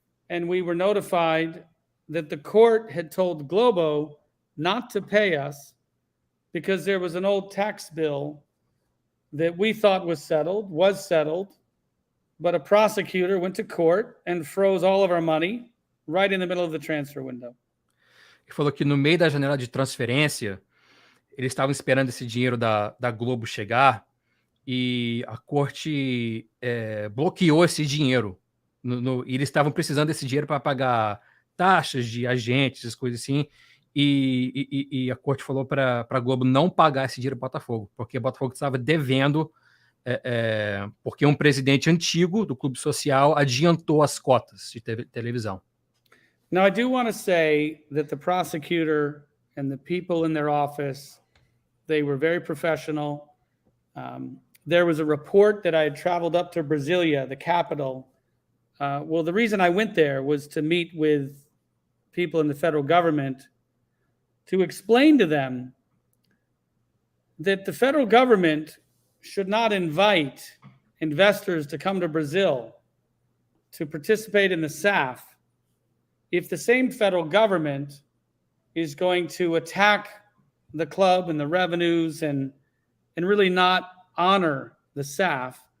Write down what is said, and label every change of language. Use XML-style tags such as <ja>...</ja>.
<en>And we were notified that the court had told Globo not to pay us because there was an old tax bill that we thought was settled, but a prosecutor went to court and froze all of our money right in the middle of the transfer window.</en> <pt>Ele falou que no meio da janela de transferência, eles estavam esperando esse dinheiro da Globo chegar e a corte bloqueou esse dinheiro. E eles estavam precisando desse dinheiro para pagar taxas de agentes, essas coisas assim. E a corte falou para a Globo não pagar esse dinheiro para o Botafogo, porque o Botafogo estava devendo, porque um presidente antigo do clube social adiantou as cotas de televisão.</pt> <en>Now, I do want to say that the prosecutor and the people in their office, they were very professional. There was a report that I had traveled up to Brasilia, the capital. Well, the reason I went there was to meet with people in the federal government to explain to them that the federal government should not invite investors to come to Brazil to participate in the SAF if the same federal government is going to attack the club and the revenues and really not honor the SAF.</en>